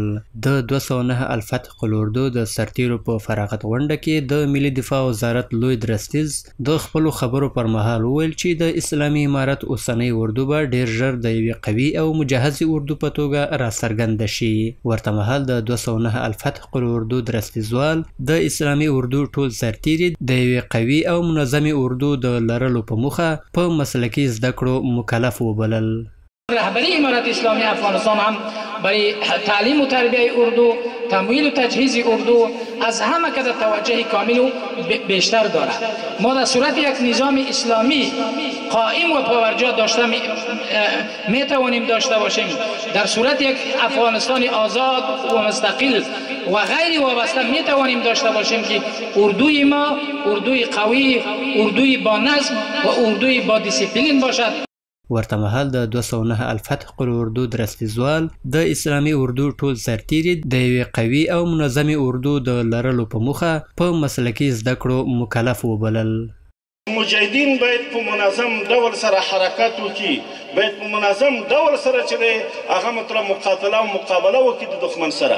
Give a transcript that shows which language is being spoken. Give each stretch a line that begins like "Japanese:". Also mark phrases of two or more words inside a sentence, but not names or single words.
Pashto: د 209 الفتح قل اردو د سرتیرو په فراغت غونډه کې د ملي دفاع وزارت لوی درستیز د خپلو خبرو پر مهال وویل چې د اسلامي امارت اوسنۍ اردو به ډیر ژر د یوې قوي او مجهزې اردو په توګه راڅرګنده شي. ورته مهال د 209 الفتح قل اردو درستیزوال د اسلامي اردو ټول سرتیري د یوې قوي او منظمې اردو د لرلو په موخه په مسلکي زده کړو مکلف وبلل.
Persian: رهبری امارت اسلامی افغانستان هم برای تعلیم و تربیه اردو، تمویل و تجهیز اردو از همه که توجه کامل و بیشتر دارد. ما در صورت یک نظام اسلامی قائم و پاورجا داشته می توانیم داشته باشیم. در صورت یک افغانستان آزاد و مستقل و غیر وابسته می توانیم داشته باشیم که اردوی ما اردوی قوی، اردوی با نظم و اردوی با دیسیپلین باشد.
Pashto: ورته مهال د 209 الفتح قل اردو درستیزوال د اسلامي اردو ټول سرتیري د یوې قوي او منظمې اردو د لرلو په موخه په مسلکي زده کړو مکلف وبلل. مجاهدین باید په منظم ډول سره حرکت وکړي، باید په منظم ډول سره چې هغه مطلب مقاتله او مقابله وکړي د دښمن سره.